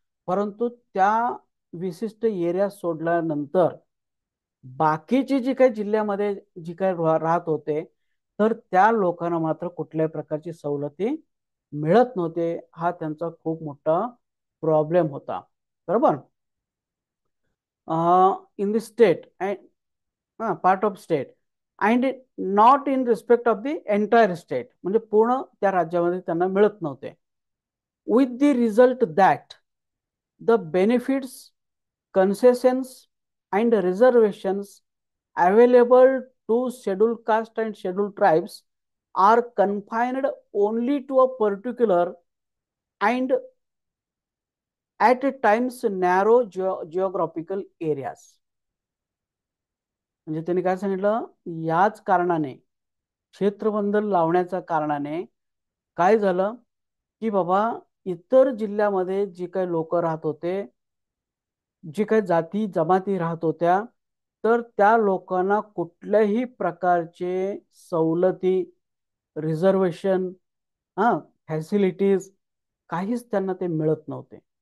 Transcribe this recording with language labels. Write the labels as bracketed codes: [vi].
[mr] परंतु त्या विशिष्ट एरिया सोडल्यानंतर बाकीची जी काही जिल्ह्यामध्ये जी काही राहत होते तर त्या लोकांना मात्र कुठल्याही प्रकारची सवलती मिळत नव्हते. हा त्यांचा खूप मोठा प्रॉब्लेम होता. बरोबर. [en] in the state part of state and not in respect of the entire state, [mr] म्हणजे पूर्ण त्या राज्यामध्ये त्यांना मिळत नव्हते. [en] With the result that the benefits, concessions and reservations available to scheduled caste and scheduled tribes are confined only to a particular and at times narrow geographical areas. [mr] म्हणजे त्यांनी काय सांगितलं, याच कारणाने क्षेत्रबंधन लावण्याच्या कारणाने काय झालं, की बाबा इतर जिल्ह्यामध्ये जी काही लोक राहत होते, जी काही जाती जमाती राहत होत्या, तर त्या लोकांना कुठल्याही प्रकारचे सवलती, रिझर्वेशन, हा, फॅसिलिटीज काहीच त्यांना ते मिळत नव्हते.